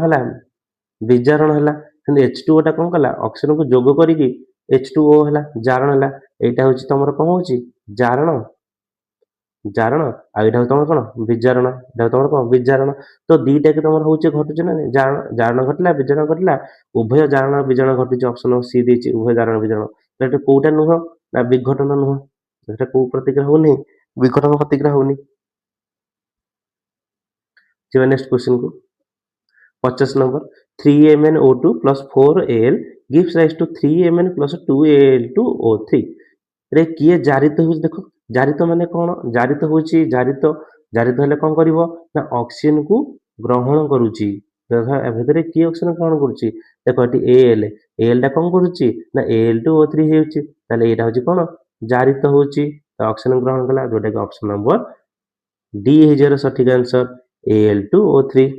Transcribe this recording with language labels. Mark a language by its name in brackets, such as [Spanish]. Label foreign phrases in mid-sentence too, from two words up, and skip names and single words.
[Odia] ହେଲା ବିଜାରଣ ହେଲା କିନ୍ତୁ H2O ଟା କଣ କଲା ଅକ୍ସିଜେନକୁ ଯୋଗ କରିକି H2O ହେଲା ଜାରଣ ହେଲା ଏଇଟା ହେଉଛି ତମର କଣ ହଉଛି ଜାରଣ ଜାରଣ ଆଉ ଏଇଟା ହଉଛି ତମର କଣ ବିଜାରଣ ଏଇଟା ତମର କଣ ବିଜାରଣ ତ ଦିଟା କି ତମର ହଉଛି ଘଟୁଛି ନା ଜାରଣ ଘଟିଲା ବିଜାରଣ ଘଟିଲା ଉଭୟ ଜାରଣ ବିଜାରଣ ଘଟୁଛି [English] option C [Odia] ଦେଇଛି ଉଭୟ ଜାରଣ ବିଜାରଣ ଏଟା କୋଉଟା ନୁହଁ ନା ବିଘଟନ ନୁହଁ ଏଟା କୋଉ ପ୍ରତିକ୍ରିୟା ହଉନି ବିଘଟନ ପ୍ରତିକ୍ରିୟା ହଉନି। ଯିବା [English] next question [Odia] କୁ 50 ନମ୍ବର [English] 3MnO2 plus 4Al gives rise to 3Mn plus 2Al2O3 [Odia] ରେ କିଏ ଜାରିତ ହେଉଛି ଦେଖ ଜାରିତ ମାନେ କଣ ଜାରିତ ହେଉଛି ଜାରିତ ହେଲେ କଣ କରିବ ନା ଅକ୍ସିଜେନକୁ ଗ୍ରହଣ କରୁଛି ଭିତରେ କିଏ ଅକ୍ସିଜେନ ଗ୍ରହଣ କରୁଛି ଦେଖ ଏଠି Al ଟା କଣ କରୁଛି ନା Al2O3 ହେଉଛି ତାହେଲେ ଏଇଟା ହେଉଛି କଣ ଜାରିତ ହେଉଛି ଅକ୍ସିଜେନ ଗ୍ରହଣ କଲା ଯୋଉଟା କି [English] option number D [Odia] ହେଇଯିବାର ସଠିକ ଆନ୍ସର Al2O3